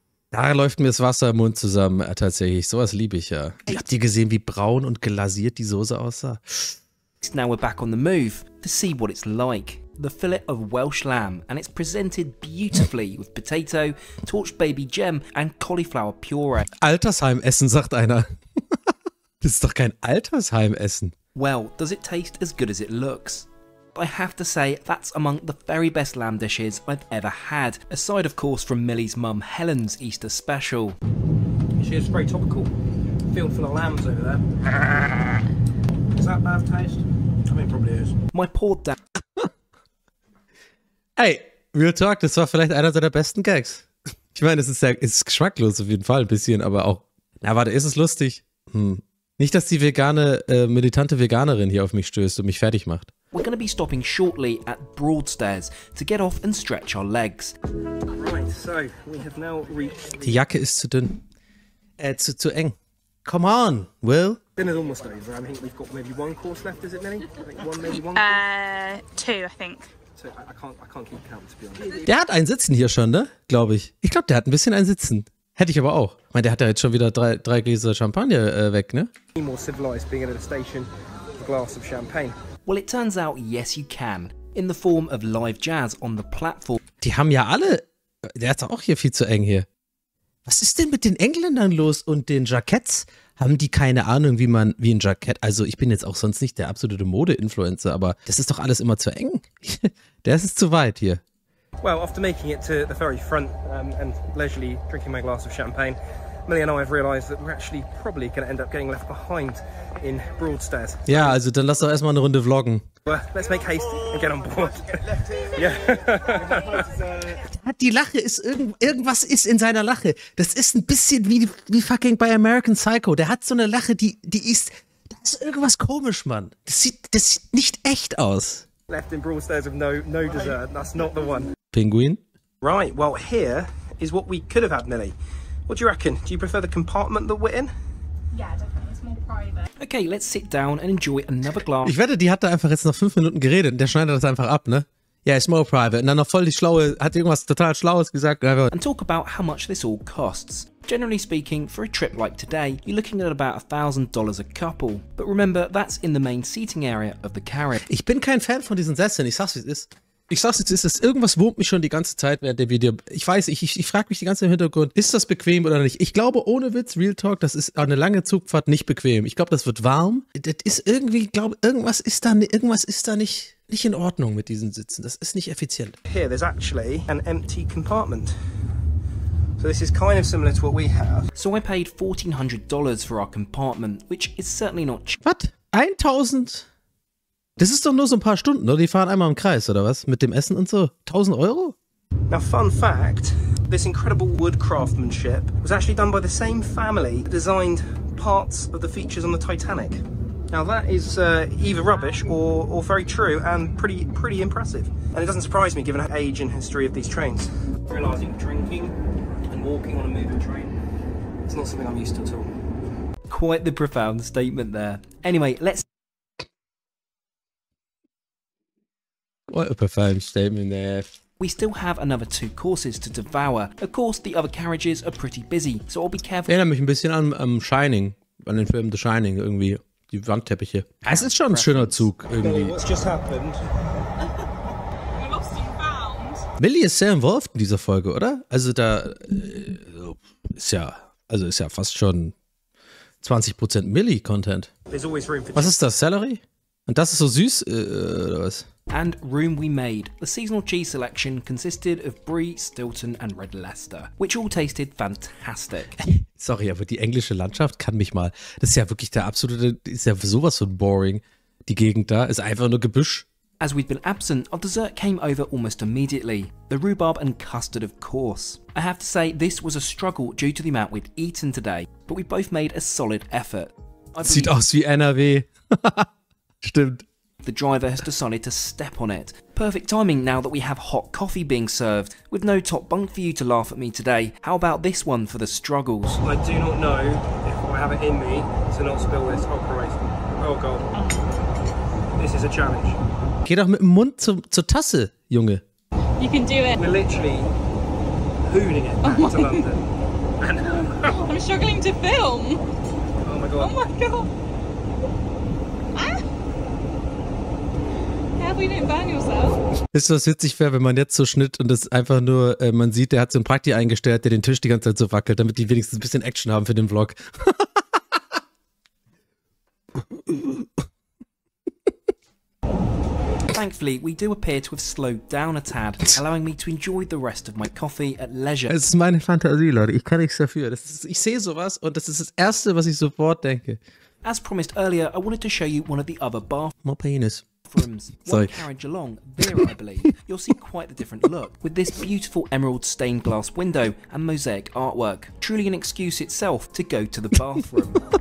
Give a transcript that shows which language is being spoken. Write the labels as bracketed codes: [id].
[de] Da läuft mir das Wasser im Mund zusammen, tatsächlich. Sowas liebe ich ja. Habt ihr gesehen, wie braun und glasiert die Soße aussah? [en] Now we're back on the move to see what it's like. The fillet of Welsh lamb, and it's presented beautifully with potato, torched baby gem and cauliflower puree. [de] Altersheimessen, sagt einer. Das ist doch kein Altersheimessen. [en] Well, does it taste as good as it looks? I have to say, that's among the very best lamb dishes I've ever had, aside of course from Millie's mum Helen's Easter special. She is very topical. Field full of lambs over there. Is that bad taste? I mean, it probably is. My poor dad. [de] Ey, Real Talk, das war vielleicht einer seiner besten Gags. Ich meine, es ist geschmacklos auf jeden Fall ein bisschen, aber auch, na warte, ist es lustig? Nicht, dass die militante Veganerin hier auf mich stößt und mich fertig macht. [en] We're going to be stopping shortly at Broadstairs to get off and stretch our legs. Right, so we have now reached. [de] Die Jacke ist zu dünn. Zu eng. [en] Come on, Will. Dinner's almost over. I think we've got maybe one course left, is it, Millie? I think maybe one. 2, I think. So I can't keep count, to be honest. [de] Der hat ein Sitzen hier schon, ne? Glaube ich. Ich glaube, der hat ein bisschen ein Sitzen. Hätte ich aber auch. Ich meine, der hat ja jetzt schon wieder drei Gläser Champagner weg, ne? [en] More civilized being at a station with a glass of champagne. Well, it turns out, yes, you can. In the form of live jazz on the platform. [de] Die haben ja alle. Der hat auch hier viel zu eng hier. Was ist denn mit den Engländern los und den Jacketts? Haben die keine Ahnung, wie ein Jackett, also ich bin jetzt auch sonst nicht der absolute Mode-Influencer, aber das ist doch alles immer zu eng. Das ist zu weit hier. [en] Well, after making it to the very front and leisurely drinking my glass of champagne, Millie and I have realised that we're actually probably going to end up getting left behind in Broadstairs. [de] Ja, also dann lass doch erstmal eine Runde vloggen. [en] Well, let's make haste and get on board. Yeah. [de] Die Lache ist irgendwas ist in seiner Lache. Das ist ein bisschen wie fucking bei American Psycho. Der hat so eine Lache, da ist irgendwas komisch, Mann. Das sieht nicht echt aus. [en] Left in Broadstairs with no dessert. That's not the one. Penguin? Right, well, here is what we could have had, Millie. What do you reckon? Do you prefer the compartment that we're in? Yeah, definitely. It's more private. Okay, let's sit down and enjoy another glass. [de] Ich wette, die hat da einfach jetzt noch 5 Minuten geredet und der schneidet das einfach ab, ne? Ja, [en] it's more private. [de] Und dann noch voll die Schlaue, hat irgendwas total Schlaues gesagt. [en] And talk about how much this all costs. Generally speaking, for a trip like today, you're looking at about $1,000 a couple. But remember, that's in the main seating area of the carriage. [de] Ich bin kein Fan von diesen Sesseln, ich sag's wie es ist. Irgendwas wurmt mich schon die ganze Zeit während der Video. Ich weiß, ich frage mich die ganze Zeit im Hintergrund, ist das bequem oder nicht? Ich glaube, ohne Witz, Real Talk, das ist eine lange Zugfahrt nicht bequem. Ich glaube, das wird warm. Das ist irgendwie, ich glaube, irgendwas ist da nicht in Ordnung mit diesen Sitzen. Das ist nicht effizient. [en] Here, there's actually an empty compartment. So this is kind of similar to what we have. So I paid $1,400 for our compartment, which is certainly not cheap. [de] Was? 1.000? Das ist doch nur so ein paar Stunden, oder? Die fahren einmal im Kreis, oder was? Mit dem Essen und so. 1.000 Euro? [en] Now, fun fact, this incredible wood craftsmanship was actually done by the same family that designed parts of the features on the Titanic. Now that is either rubbish or very true and pretty impressive. And it doesn't surprise me given the age and history of these trains. Realising drinking and walking on a moving train, it's not something I'm used to at all. Quite the profound statement there. Anyway, let's... What a profound statement there. We still have another 2 courses to devour. Of course, the other carriages are pretty busy, so I'll be careful. [de] Erinnert mich ein bisschen an Shining, an den Film The Shining irgendwie. Die Wandteppiche. Es ist schon ein schöner Zug irgendwie. [en] What's just happened? We lost and found. [de] Millie ist sehr involviert in dieser Folge, oder? Also da ist ja fast schon 20% Millie-Content. [en] There's always room for [de] Was ist das, Celery? Und das ist so süß, oder was? [en] And room we made. The seasonal cheese selection consisted of Brie, Stilton and Red Leicester, which all tasted fantastic. [de] Sorry, aber die englische Landschaft kann mich mal. Das ist ja wirklich ist ja sowas von boring. Die Gegend da ist einfach nur Gebüsch. [en] As we'd been absent, our dessert came over almost immediately. The rhubarb and custard, of course. I have to say, this was a struggle due to the amount we'd eaten today, but we both made a solid effort. [de] Sieht aus wie NRW. Stimmt. [en] The driver has decided to step on it. Perfect timing now that we have hot coffee being served. With no top bunk for you to laugh at me today, how about this one for the struggles? I do not know if I have it in me to not spill this. Oh Christ. Oh God. This is a challenge. Geh doch mit dem Mund zur Tasse, Junge. You can do it. We're literally hooning it back to London. I'm struggling to film. Oh my God. Oh my God. How you didn't burn yourself? [de] Ist was witzig wäre, wenn man jetzt so Schnitt und das einfach nur, man sieht, der hat so einen Prakti eingestellt, der den Tisch die ganze Zeit so wackelt, damit die wenigstens ein bisschen Action haben für den Vlog. [en] Thankfully, we do appear to have slowed down a tad, allowing me to enjoy the rest of my coffee at leisure. [de] Es ist meine Fantasie, Leute. Ich kann nichts dafür. Ich sehe sowas und das ist das Erste, was ich sofort denke. [en] As promised earlier, I wanted to show you one of the other More penis. bathrooms. Sorry. One carriage along, there I believe, you'll see quite the different look, with this beautiful emerald stained glass window and mosaic artwork. Truly an excuse itself to go to the bathroom.